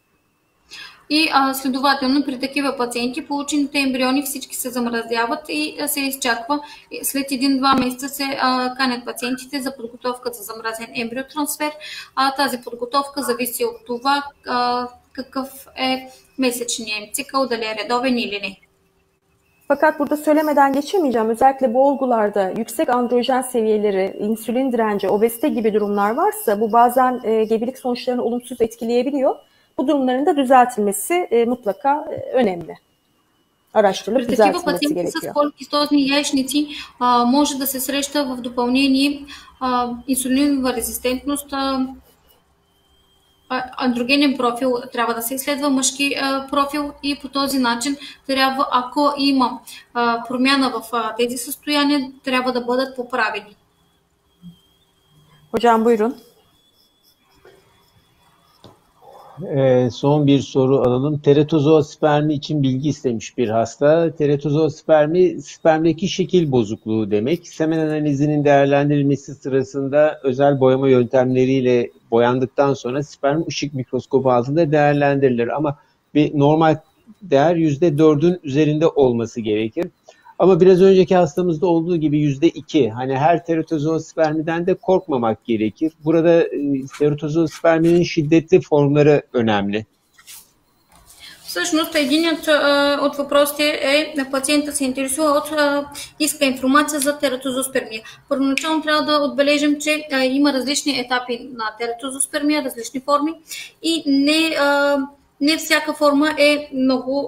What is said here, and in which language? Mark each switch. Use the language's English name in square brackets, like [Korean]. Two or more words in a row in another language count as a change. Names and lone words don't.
[Bulgarian] И следователно при такива пациенти получените ембриони всички се замразяват и се изчаква. След 1-2 месеца се канят пациентите за подготовка за замразен ембриотрансфер. Тази подготовка зависи от това какъв е месечният им цикъл, дали е редовен или не. [Turkish] Fakat burada söylemeden geçemeyeceğim. Özellikle bu olgularda yüksek androjen seviyeleri, insülin direnci, obezite gibi durumlar varsa bu bazen gebelik sonuçlarını olumsuz etkileyebiliyor. Bu durumların da düzeltilmesi mutlaka önemli. Araştırılıp düzeltilmesi gerekiyor. [Bulgarian] С поликистозни яйчници може да се среща в допълнение инсулинова резистентност, андрогенен профил трябва да се изследва, мъжки профил и по този начин трябва, ако има промяна в тези състояния, трябва да бъдат поправени. [Turkish] Hocam buyurun. Son bir soru alalım. Teratozoospermi için bilgi istemiş bir hasta. Teratozoospermi, spermdeki şekil bozukluğu demek. Semen analizinin değerlendirilmesi sırasında özel boyama yöntemleriyle boyandıktan sonra sperm ışık mikroskobu altında değerlendirilir. Ama bir normal değer %4'ün üzerinde olması gerekir. Ama biraz önceki hastamızda olduğu gibi %2. Hani her teratozoospermiden de korkmamak gerekir. Burada teratozoosperminin şiddetli formları önemli. [Bulgarian] Всъщност, единият от въпросите е, пациента се интересува иска информация за тератозоспермия. Първоначално трябва да отбележим, че има различни етапи на тератозоспермия, различни форми и не всяка форма е много...